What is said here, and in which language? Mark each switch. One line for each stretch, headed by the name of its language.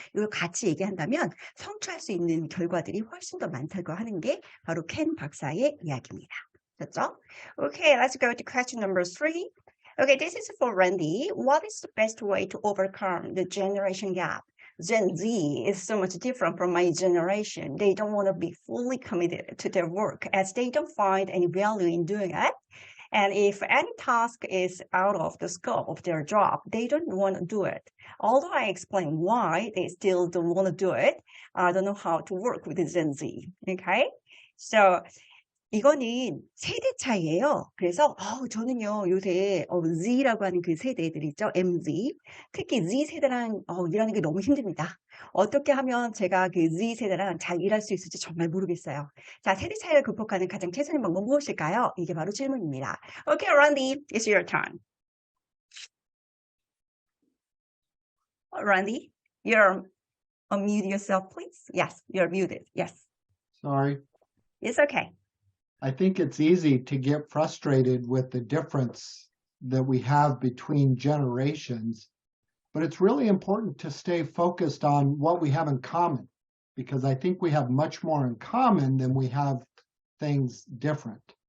Korean: 이걸 같이 얘기한다면 성취할 수 있는 결과들이 훨씬 더 많다고 하는 게 바로 켄 박사의 이야기입니다. 됐죠?
English: Okay, let's go to question number 3. Okay, this is for Randy. What is the best way to overcome the generation gap? Gen Z is so much different from my generation. They don't want to be fully committed to their work as they don't find any value in doing it. And if any task is out of the scope of their job, they don't want to do it. Although I explain why they still don't want to do it, I don't know how to work with Gen Z. Okay?
Korean: So, 이거는 세대 차이예요. 그래서 저는요 요새 Z라고 하는 그 세대들 있죠. MZ. 특히 Z 세대랑 일하는 게 너무 힘듭니다. 어떻게 하면 제가 그 Z 세대랑 잘 일할 수 있을지 정말 모르겠어요. 자, 세대 차이를 극복하는 가장 최선의 방법 무엇일까요? 이게 바로 질문입니다.
English: Okay, Randy, it's your turn. Randy, you're unmute yourself, please. Yes, you're muted. Yes, Sorry. it's okay. I think it's easy to get frustrated with the difference that we have between generations, but it's really important to stay focused on what we have in common, because I think we have much more in common than we have things different.